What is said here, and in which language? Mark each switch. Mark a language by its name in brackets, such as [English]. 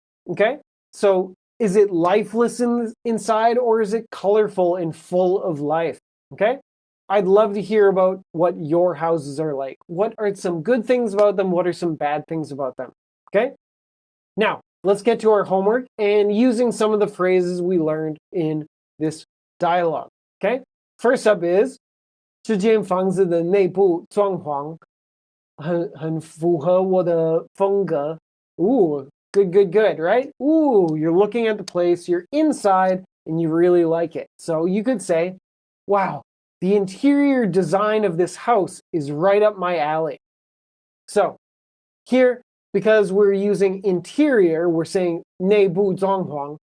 [English] Okay, so is it lifeless inside, or is it colorful and full of life? Okay, I'd love to hear about what your houses are like. What are some good things about them? What are some bad things about them? Okay, now let's get to our homework and using some of the phrases we learned in this dialogue. Okay, first up is [Chinese] 这间房子的内部装潢很符合我的风格。 [English] Ooh, good, right? Ooh, you're looking at the place, you're inside, and you really like it. So you could say, wow, the interior design of this house is right up my alley. So here, because we're using interior, we're saying 内部装潢.